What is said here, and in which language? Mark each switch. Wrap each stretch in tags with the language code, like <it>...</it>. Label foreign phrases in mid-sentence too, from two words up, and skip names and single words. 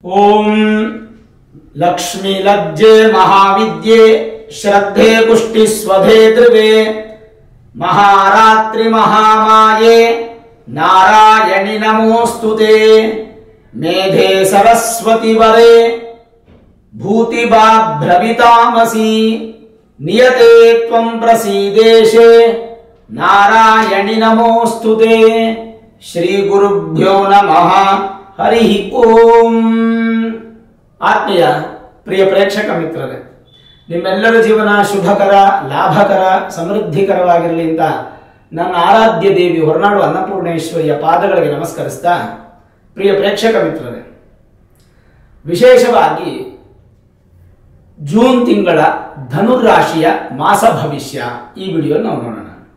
<sa>ओम लक्ष्मी लज्जे महाविद्ये श्रद्धे पुष्टि स्वधे ध्रुवे महारात्रि महामाये नारायणि नमोस्तुते मेधे सरस्वती वरे भूतिभाभ्रवितामसि नियते त्वं प्रसीदेशे नारायणि नमोस्तुते। श्री गुरुभ्यो नमः। हरि ओम।</sa> <kn>ಆತ್ಮೀಯ ಪ್ರಿಯ ಪ್ರೇಕ್ಷಕ ಮಿತ್ರರೇ, ನಿಮ್ಮೆಲ್ಲರ ಜೀವನ ಶುಭಕರ, ಲಾಭಕರ, ಸಮೃದ್ಧಿಕರವಾಗಿರಲಿ ಅಂತ ನನ್ನ ಆರಾಧ್ಯ ದೇವಿ ಹೊರನಾಡು ಅನ್ನಪೂರ್ಣೇಶ್ವರಿಯ ಪಾದಗಳಿಗೆ ನಮಸ್ಕರಿಸ್ತಾ, ಪ್ರಿಯ ಪ್ರೇಕ್ಷಕ ಮಿತ್ರರೇ, ವಿಶೇಷವಾಗಿ ಜೂನ್ ತಿಂಗಳ ಧನುರಾಶಿಯ ಮಾಸ ಭವಿಷ್ಯ ಈ ವಿಡಿಯೋ ನಾವು ನೋಡೋಣ.</kn>